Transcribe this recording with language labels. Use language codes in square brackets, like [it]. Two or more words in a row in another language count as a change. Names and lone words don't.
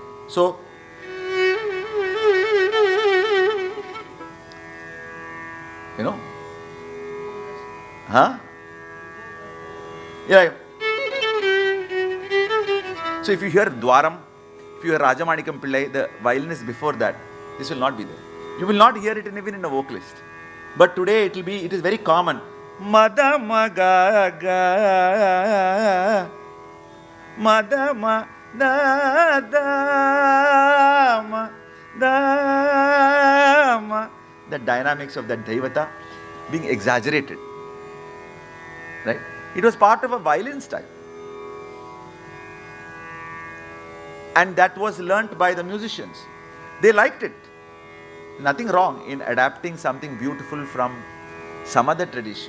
[en] So, you know, yeah. So if you hear Dwaram, if you hear Rajamanikam Pillai, the violin is before that. This will not be there. You will not hear it even in a vocalist. But today it is very common. Mada ma ga ga, mada ma da da ma da ma. The dynamics of that Daivata being exaggerated. Right? It was part of a violin style. And that was learnt by the musicians. They liked it. Nothing wrong in adapting something beautiful from some other tradition.